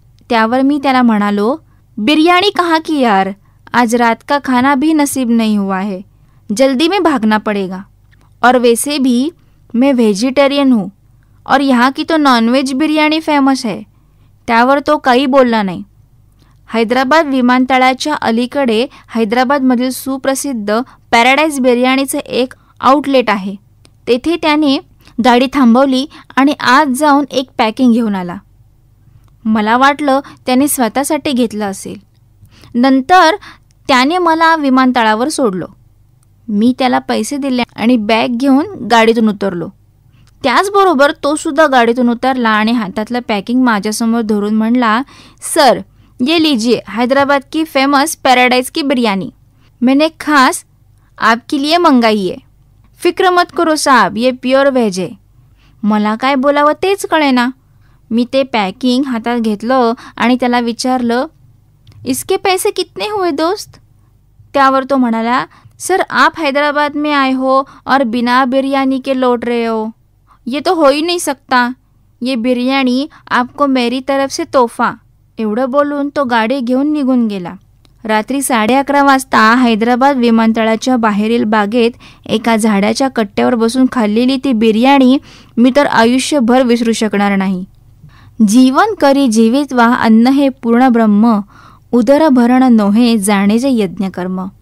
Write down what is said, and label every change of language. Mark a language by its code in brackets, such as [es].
[mr] त्यावर मी त्याला म्हणालो, [hi] बिरयानी कहाँ की यार, आज रात का खाना भी नसीब नहीं हुआ है, जल्दी में भागना पड़ेगा, और वैसे भी मैं वेजिटेरियन हूँ और यहाँ की तो नॉनव्हेज बिर्याणी फेमस है. [mr] त्यावर तो काही बोलला नाही. हैदराबाद विमानतळाच्या अलीकडे हैदराबादमधील सुप्रसिद्ध पॅराडाईज बिर्याणीचे एक आउटलेट आहे. तेथे त्याने गाडी थांबवली आणि आत जाऊन एक पॅकिंग घेऊन आला. मला वाटलं त्याने स्वतःसाठी घेतलं असेल. नंतर त्याने मला विमानतळावर सोडलं. मी त्याला पैसे दिले आणि बॅग घेऊन गाडीतून उतरलो. त्याचबरोबर तो सुद्धा गाडीतून उतरला आणि हातातलं पॅकिंग माझ्यासमोर धरून म्हणला, [hi] सर ये लीजिए हैदराबाद की फेमस पैराडाइज की बिरयानी, मैंने खास आपके लिए मंगाई है. फिक्र मत करो साहब, ये प्युअर व्हेज आहे. [mr] मला काय बोलावं तेच कळेना. मी ते पॅकिंग हातात घेतलं आणि त्याला विचारलं, [hi] इसके पैसे कितने हुए दोस्त? [mr] त्यावर तो म्हणाला, [hi] सर आप हैदराबाद में आए हो और बिना बिरयानी के लौट रहे हो, ये तो हो ही नहीं सकता. ये बिरयानी आपको मेरी तरफ से तोहफा. [mr] एवढं बोलून तो गाडी घेऊन निघून गेला. रात्री 11:30 वाजता हैदराबाद विमानतळाच्या बाहेरील बागेत एका झाडाच्या कट्ट्यावर बसून खाल्लेली ती बिर्याणी मी तर आयुष्यभर विसरू शकणार नाही. जीवन करी जीवित्वा अन्न हे पूर्ण ब्रह्म, उदर भरण नोहे जाणे जे यज्ञकर्म.